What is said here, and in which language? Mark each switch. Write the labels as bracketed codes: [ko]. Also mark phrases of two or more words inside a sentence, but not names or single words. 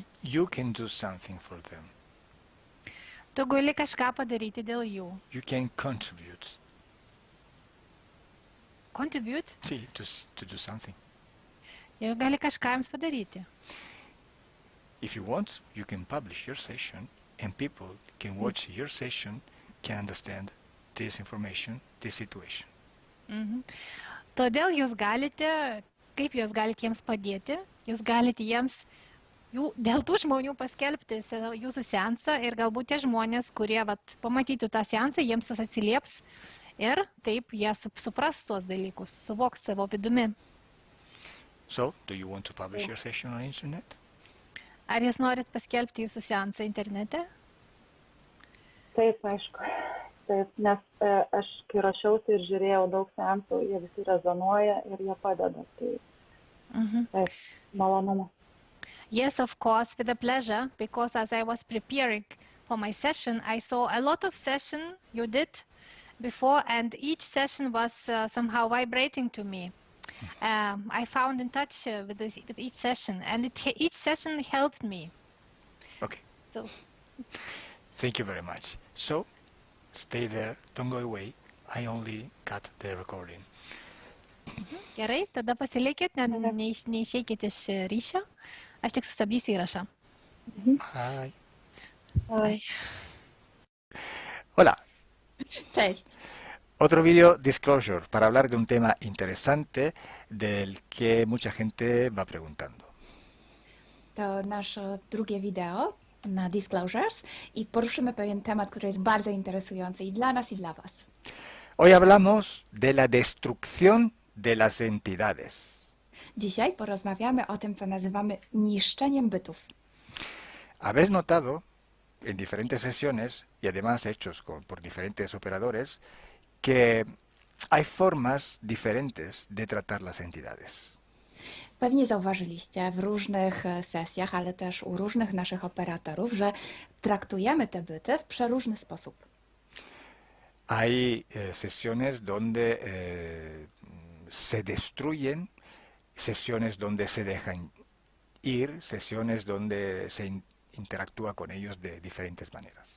[en] You can do something for them. [lt] Tu gali kažką padaryti dėl jų. [en] You can contribute. Contribute? To do something. [lt] Jie gali kažką jums padaryti. [en] If you want, you can publish your session and people can watch your session, can understand this information, this situation. [lt] Todėl jūs galite, kaip jūs galite jiems padėti, jūs galite jiems dėl tų žmonių paskelbti jūsų seansą ir galbūt tie žmonės, kurie pamatytų tą seansą, jiems tas atsilieps ir taip jie supras tuos dalykus, suvoks savo vidumi. [en] So, do you want to publish your session on internet? [lt] Ar jūs norit paskelbti jūsų seansą internete? Taip, aišku. Taip, nes aš kai rašiausi ir žiūrėjau daug seansų, jie visi rezonuoja ir jie padeda. Taip, malonumas. [en] Yes, of course, with a pleasure, because as I was preparing for my session, I saw a lot of sessions you did before, and each session was somehow vibrating to me. I found in touch with each session, and each session helped me. Okay. So, thank you very much. So, stay there, don't go away. I only cut the recording. [lt] Gerai, tada pasilikit, neišeikit iš ryšio. Aš tik sustabdysiu įrašą. [en] Hi. Hi. [es] Hola. [pl] Cześć. [es] Otro video disclosure para hablar de un tema interesante del que mucha gente va preguntando. [pl] To nasze drugie wideo na Disclosures i poruszymy pewien temat, który jest bardzo interesujący i dla nas, i dla Was. [es] Hoy hablamos de la destrucción de las entidades. [pl] Dzisiaj porozmawiamy o tym, co nazywamy niszczeniem bytów. [es] Habéis notado en diferentes sesiones y además hechos por diferentes operadores que hay formas diferentes de tratar las entidades. [pl] Pewnie zauważyliście w różnych sesjach, ale też u różnych naszych operatorów, że traktujemy te byty w przeróżny sposób. [es] Hay sesiones donde se destruyen, sesiones donde se dejan ir, sesiones donde se interactúa con ellos de diferentes maneras.